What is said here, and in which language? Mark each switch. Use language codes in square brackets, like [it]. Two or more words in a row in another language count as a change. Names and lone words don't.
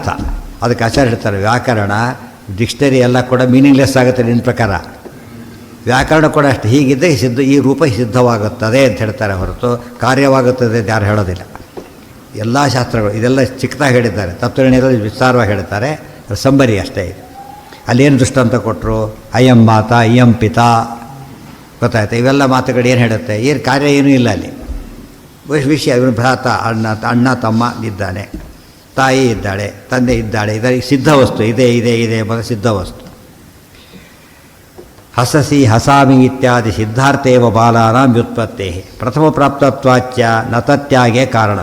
[kn] ಅದಕ್ಕೆ ಆಚಾರ್ಯ ಹೇಳ್ತಾರೆ, ವ್ಯಾಕರಣ ಡಿಕ್ಷನರಿ ಎಲ್ಲ ಕೂಡ ಮೀನಿಂಗ್ಲೆಸ್ ಆಗುತ್ತೆ ನಿನ್ನ ಪ್ರಕಾರ. ವ್ಯಾಕರಣ ಕೂಡ ಅಷ್ಟೇ, ಹೀಗಿದ್ದರೆ ಸಿದ್ಧ, ಈ ರೂಪ ಸಿದ್ಧವಾಗುತ್ತದೆ ಅಂತ ಹೇಳ್ತಾರೆ ಹೊರತು ಕಾರ್ಯವಾಗುತ್ತದೆ ಅಂತ ಯಾರು ಹೇಳೋದಿಲ್ಲ. ಎಲ್ಲ ಶಾಸ್ತ್ರಗಳು ಇದೆಲ್ಲ ಚಿಕ್ಕದಾಗಿ ಹೇಳಿದ್ದಾರೆ, ತತ್ವನಿರ್ಣಯದಲ್ಲಿ ವಿಸ್ತಾರವಾಗಿ ಹೇಳ್ತಾರೆ. ಸಂಬರಿ ಅಷ್ಟೇ ಇದೆ. ಅಲ್ಲೇನು ದೃಷ್ಟಾಂತ ಕೊಟ್ಟರು? [sa] ಅಯಂ ಮಾತ ಇಯಂ ಪಿತಾ, [kn] ಗೊತ್ತಾಯ್ತು. ಇವೆಲ್ಲ ಮಾತುಗಳು ಏನು ಹೇಳುತ್ತೆ? ಏನು ಕಾರ್ಯ ಏನೂ ಇಲ್ಲ ಅಲ್ಲಿ. ವಿಷಯ, ಇವನು ಭ್ರಾತ, ಅಣ್ಣ ತಮ್ಮ ಇದ್ದಾನೆ, ತಾಯಿ ಇದ್ದಾಳೆ, ತಂದೆ ಇದ್ದಾಳೆ, ಇದರ ಸಿದ್ಧ ವಸ್ತು ಇದೆ ಇದೆ ಇದೆ ಎಂಬುದು ಸಿದ್ಧ ವಸ್ತು. [sa] ಹಸಸಿ ಹಸಾಮಿ ಇತ್ಯಾದಿ ಸಿದ್ಧಾರ್ಥೇವ ಬಾಲಾನಾಂ ವ್ಯುತ್ಪತ್ತೇ ಪ್ರಥಮ ಪ್ರಾಪ್ತತ್ವಾಚ್ಯ ನ ತತ್ಯಾಗೇ ಕಾರಣ.